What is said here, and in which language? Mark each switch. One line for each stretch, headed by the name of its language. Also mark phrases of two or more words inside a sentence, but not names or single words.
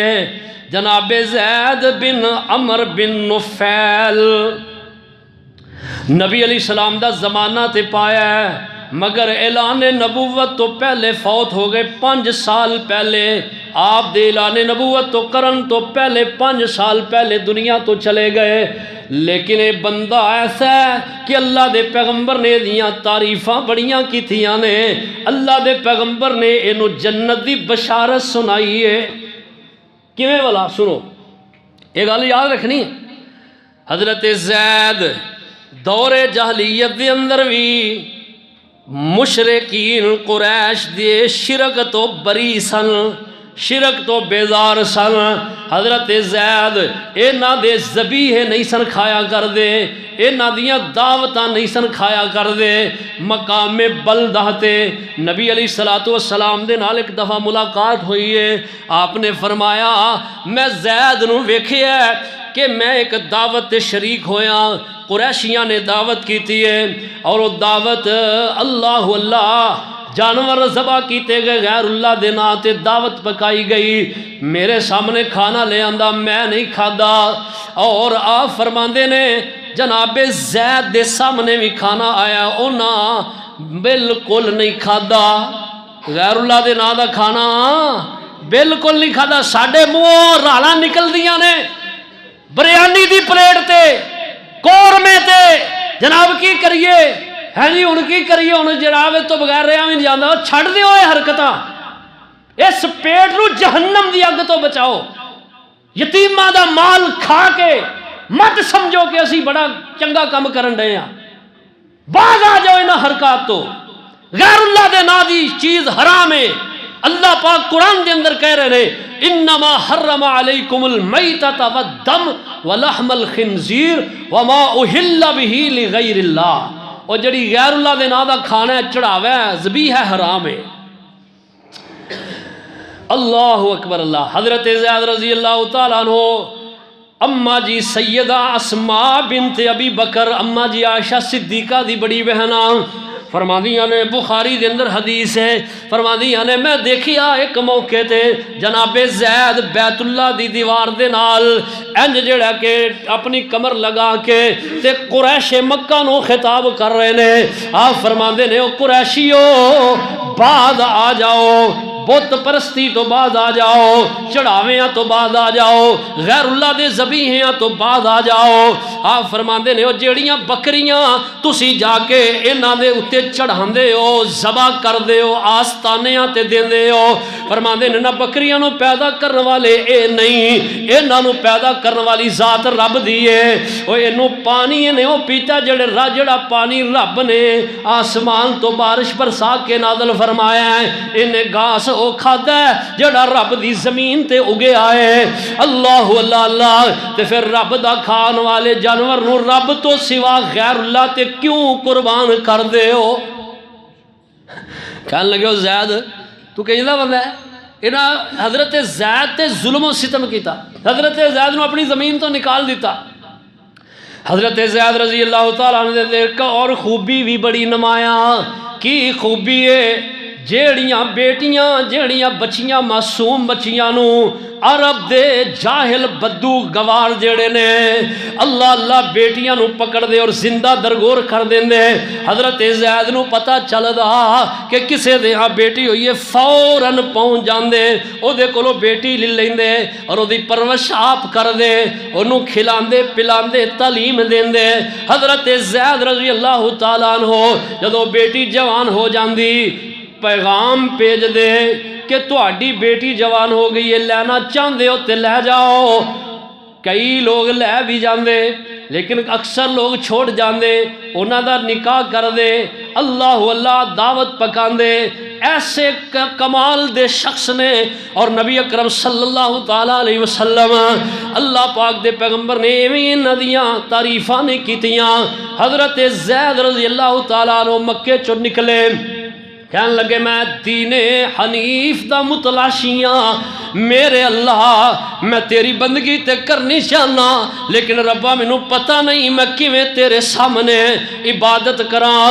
Punjabi: جناب زید بن عمر بن نفیل نبی علیہ السلام دا زمانہ تے پایا ہے، مگر اعلان نبوت تو پہلے فوت ہو گئے. 5 سال پہلے آپ دے اعلان نبوت تو کرن تو پہلے 5 سال پہلے دنیا تو چلے گئے. لیکن یہ بندہ ایسا ہے کہ اللہ دے پیغمبر نے دیاں تعریفاں بڑیاں کیتیاں نے. اللہ دے پیغمبر نے اینو جنت دی بشارت سنائی ہے. کیویں والا سنو، یہ گل یاد رکھنی ہے. حضرت زید دور جاہلیت دے اندر بھی مشرکین قریش دے شرک تو بری سن، شرک تو بیزار سن. حضرت زید اینا دے ذبیح نہیں سن کھایا کر دے، اینا دیاں دعوتاں نہیں سن کھایا کر دے. مقام بلدہ تے نبی علیہ السلام دے نال ایک دفعہ ملاقات ہوئی ہے. آپ نے فرمایا میں زید نو ویکھیا ہے کہ میں ایک دعوت تے شریک ہویا، قریشیاں نے دعوت کیتی ہے اور وہ دعوت اللہ اللہ جانور ذبح کیتے گئے، غیر اللہ دے نا تے دعوت پکائی گئی. میرے سامنے کھانا لے آندا، میں نہیں کھادا. اور آپ فرماندے نے جناب زید دے سامنے بھی کھانا آیا، انہاں بالکل نہیں کھادا. غیر اللہ دے نا دا کھانا بالکل نہیں کھادا. ساڈے منہوں رالاں نکل دیاں نے بریانی دی پلیٹ تے، قورمے تے، جناب کی کریے ہے جی ہن کی کریے. ہن جناب تو بغیر رہا بھی نہیں جاندا. چھڑ دیو اے حرکتاں، اس پیٹ نو جہنم دی اگ تو بچاؤ. یتیماں دا مال کھا کے مت سمجھو کہ اسی بڑا چنگا کام کرن رہے ہیں. باز آ جاؤ انہاں حرکات تو. غیر اللہ دے نا دی چیز حرام ہے. اللہ پاک قرآن دے اندر کہہ رہے ہیں
Arabic: انما حرم علیکم المیتۃ والدم ولحم الخنزیر وما اہل بہ لغیر اللہ.
Punjabi: اور جڑی غیر اللہ دے نا دا کھانا ہے، چڑھاوا ہے، ذبیح ہے، حرام ہے.
Arabic: اللہ اکبر اللہ.
Punjabi: حضرت زید
Arabic: رضی اللہ تعالیٰ عنہ
Punjabi: اما جی سیدہ اسماء بنت ابی بکر، اما جی عائشہ صدیقہ دی بڑی بہنا، فرماندیاں نے بخاری دے اندر حدیث ہے، فرماندیاں نے میں دیکھیا ایک موقع تے جناب زید بیت اللہ دی دیوار دے نال انج جڑا کہ اپنی کمر لگا کے تے قریش مکہ نو خطاب کر رہے نے. آپ فرماندے نے او قریشیو بعد آ جاؤ، بت پرستی تو بعد آ جاؤ، چڑھاویاں تو بعد آ جاؤ، غیر اللہ دے ذبیحیاں تو بعد آ جاؤ. آپ فرماندے نے او جیڑیاں بکریاں تسی جا کے انہاں دے اتے چڑھاندے ہو، ذبح کردے ہو، آستانیاں تے دیندے ہو، فرماندے نے نہ بکریاں نو پیدا کرنے والے اے نہیں، انہاں نو پیدا کرنے والی ذات رب دی ہے. او اینو پانی نے او پیتا جڑا پانی رب نے آسمان تو بارش برسا کے نازل فرمایا ہے، انہیں گھاس او کھادا ہے جڑا رب دی زمین تے اگے آئے. اللہ اللہ اللہ. تے پھر رب دا کھان والے جانور نو رب تو سوا غیر اللہ تے کیوں قربان کر دے ہو؟ کہنے لگے ہو زید تو کہیلا بندہ ہے. انہاں حضرت زید تے ظلم و ستم کیتا، حضرت زید نو اپنی زمین تو نکال دیتا. حضرت زید
Arabic: رضی اللہ تعالیٰ عنہ
Punjabi: نے ایک اور خوبی بھی بڑی نمایاں. کی خوبی ہے؟ جیڑیاں بیٹیاں جیڑیاں بچیاں معصوم بچیاں نو عرب دے جاہل بدو گوار جڑے نے اللہ اللہ بیٹیاں نو پکڑ دے اور زندہ درگور کر دیندے۔ حضرت زید نو پتہ چلدا کہ کسے دے ہاں بیٹی ہوئی ہے فوراً پہنچ جاندے او دے کولو بیٹی لے لیندے اور او دی پرورش آپ کر دے انہوں کھلاندے پلاندے تعلیم دیندے۔ حضرت زید
Arabic: رضی اللہ تعالیٰ عنہ
Punjabi: جدو بیٹی جوان ہو جاندی پیغام بھیج دے کہ تہاڈی بیٹی جوان ہو گئی ہے لینا چاہندے ہو تے لے جاؤ۔ کئی لوگ لے بھی جاندے لیکن اکثر لوگ چھوڑ جاندے انہاں دا نکاح کر دے اللہ اللہ دعوت پکاندے۔ ایسے کمال دے شخص نے اور نبی اکرم
Arabic: صلی اللہ تعالیٰ علیہ وسلم
Punjabi: اللہ پاک دے پیغمبر نے ایویں ندیاں تعریفاں نے کیتیاں۔ حضرت زید
Arabic: رضی اللہ تعالیٰ عنہ
Punjabi: مکے چو نکلے کہنے لگے میں دین حنیف دا متلاشیاں میرے اللہ میں تیری بندگی تے کرنی چاہنا لیکن ربا مینوں پتہ نہیں میں کیویں تیرے سامنے عبادت کراں۔